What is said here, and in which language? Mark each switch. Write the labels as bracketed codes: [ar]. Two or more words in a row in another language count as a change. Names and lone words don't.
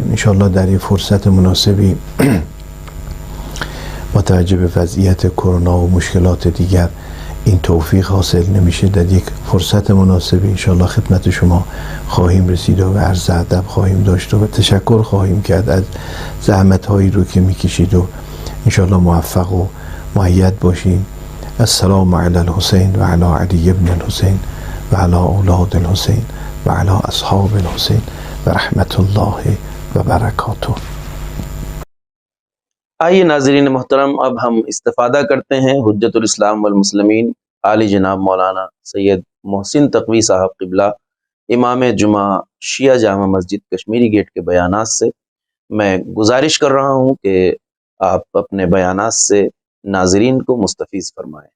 [fa] انشاءالله در این فرصت مناسبی متوجه به وضعیت کرونا و مشکلات دیگر این توفیق حاصل نمیشه، در یک فرصت مناسبی انشاءالله خدمت شما خواهیم رسید و عرض ادب خواهیم داشت و تشکر خواهیم کرد از زحمت هایی رو که میکشید و انشاءالله موفق و مؤید باشیم. [ar] السلام علی الحسین و علی علی ابن الحسین و علی اولاد الحسین و علی اصحاب الحسین و رحمت الله و برکاته. [ur] آئیے ناظرین محترم، اب ہم استفادہ کرتے ہیں حجت الاسلام والمسلمین عالی جناب مولانا سید محسن تقوی صاحب قبلہ امام جمعہ شیعہ جامع مسجد کشمیری گیٹ کے بیانات سے۔ میں گزارش کر رہا ہوں کہ آپ اپنے بیانات سے ناظرین کو مستفیض فرمائیں۔